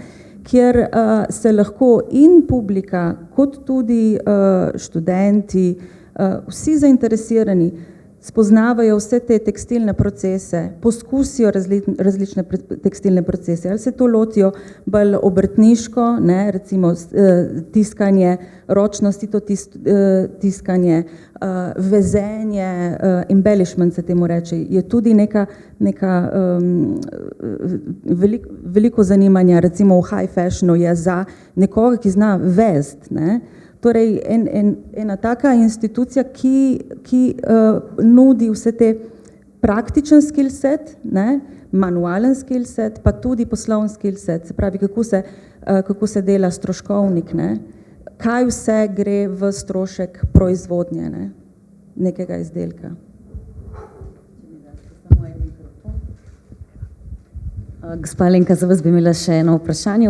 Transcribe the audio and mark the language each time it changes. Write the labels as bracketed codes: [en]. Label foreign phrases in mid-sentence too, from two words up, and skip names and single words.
[sl] kjer se lahko in publika, kot tudi študenti, vsi zainteresirani spoznavajo vse te tekstilne procese, poskusijo različne tekstilne procese, ali se to lotijo bolj obrtniško, ne, recimo tiskanje, ročno sito tiskanje, vezenje, embellishment se temu reče, je tudi veliko zanimanja, recimo v [en] high fashionu [sl] je za nekoga, ki zna vest, ne. Torej, ena taka institucija, ki nudi vse te praktičen [en] skill set, [sl] ne, manualen [en] skill set, [sl] pa tudi poslovni [en] skill set, [sl] se pravi, kako se dela stroškovnik, ne, kaj vse gre v strošek proizvodnje, ne, nekega izdelka. Gospa Alenka, za vas bi imela še eno vprašanje.